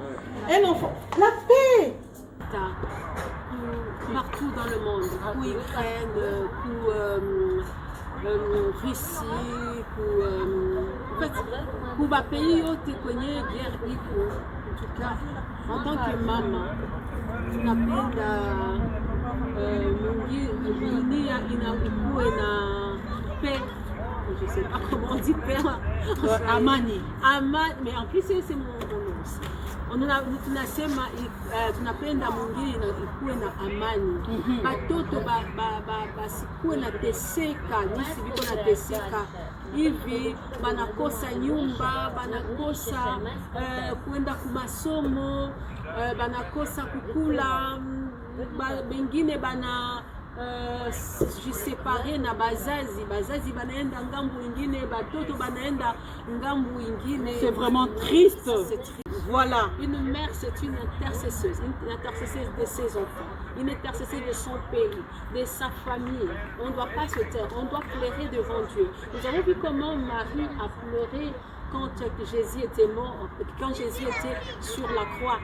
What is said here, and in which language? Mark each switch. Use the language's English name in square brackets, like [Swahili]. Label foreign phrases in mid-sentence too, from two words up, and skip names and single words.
[French] Un enfant. La paix. Partout dans le monde, pour Ukraine, pour Russie, pour les pays où tu connais guerre, en tout cas, en tant que maman, [Swahili] tunapenda dunia inakuwa na paix. [French] Je ne sais pas comment on dit paix. [Swahili] Amani. [French] Mais en plus c'est mon nom aussi. [Swahili] Tunapenda mwingine ikuwe na amani, batoto basikuwe na teseka nisi biko na teseka hivi, banakosa nyumba, banakosa kuenda kumasomo, banakosa kukula, bengine bana jisepare na bazazi banaenda ngambu ingine, batoto banaenda ngambu ingine. [French] C'est vraiment triste. C'est triste. Voilà. Une mère, c'est une intercesseuse de ses enfants, une intercesseuse de son pays, de sa famille. On ne doit pas se taire, on doit pleurer devant Dieu. Nous avons vu comment Marie a pleuré quand Jésus était mort, quand Jésus était sur la croix.